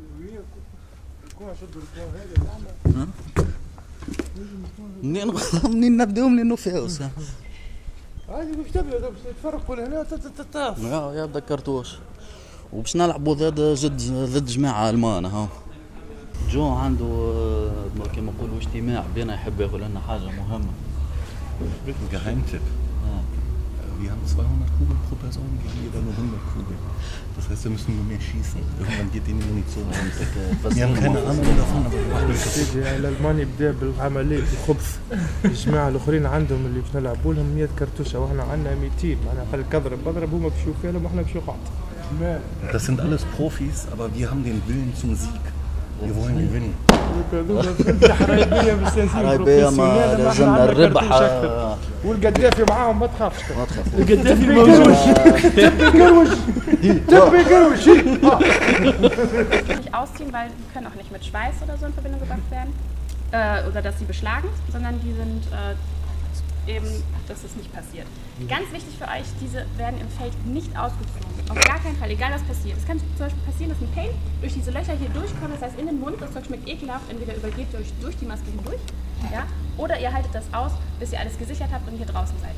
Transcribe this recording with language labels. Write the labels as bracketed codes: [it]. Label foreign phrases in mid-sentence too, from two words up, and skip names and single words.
[ar] منين نبداو منين نفاوس. عادي باش تبدا باش تفرقوا لهنا تتطاف. يبدا كرتوش وباش نلعبوا ضد جماعه المان. ها جو عنده كما نقولوا اجتماع بينا، يحب يقول لنا حاجة مهمة. [de] Geheimtipp. Wir haben 200 Kugeln pro Person, wir haben jeder nur 100 Kugeln. Das heißt, wir müssen nur mehr schießen. Irgendwann geht die Munition aus. Wir haben keine Ahnung davon, aber wir machen [ar] سيدي الالماني بدا بالعمليه الخبث. الجماعه الاخرين عندهم اللي باش نلعبوا لهم 100 كرتوشه واحنا عندنا 200. معناها خليك اضرب هما باش يشوفوا لهم واحنا باش نقعد. [de] Das sind alles Profis, aber wir haben den Willen zum Sieg. Wir wollen gewinnen. [ar] حرايبية ما لازمنا الربح. والقدافي معاهم ما تخافش. القدافي موجود. تبي قروش. [de] Nicht ausziehen, weil die können auch nicht mit Schweiß oder so in Verbindung gebracht werden. Oder dass sie beschlagen, sondern die sind eben, dass es nicht passiert. Ganz wichtig für euch, diese werden im Feld nicht ausgeflogen. Auf gar keinen Fall, egal was passiert. Es kann zum Beispiel passieren, dass ein Pain durch diese Löcher hier durchkommt, das heißt in den Mund, das Zeug schmeckt ekelhaft, entweder übergeht ihr euch durch die Maske hindurch, ja, oder ihr haltet das aus, bis ihr alles gesichert habt und hier draußen seid.